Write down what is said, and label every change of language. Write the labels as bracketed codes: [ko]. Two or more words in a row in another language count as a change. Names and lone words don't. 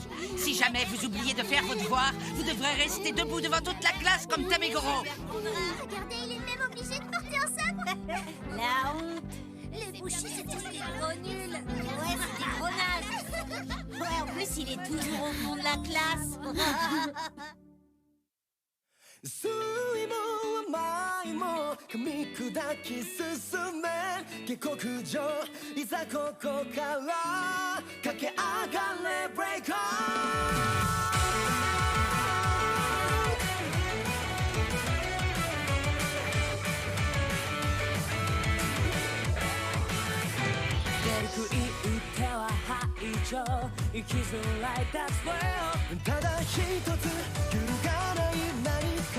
[fr] Si jamais vous oubliez de faire vos devoirs, vous devrez rester debout devant toute la classe comme Tamegoro. Regardez, il est même obligé de porter un sabre. La honte. Les Bushi, c'est tous des gros nuls. Ouais, c'est des gros nazes. Ouais, en plus, il est toujours au fond de la classe. [ja] 酸いも甘いも噛み砕き進め下克上いざここから駆け上がれブレイクオン出る杭打っては排除生きづらい [en] That's well [ja] ただ一つ揺るがない何か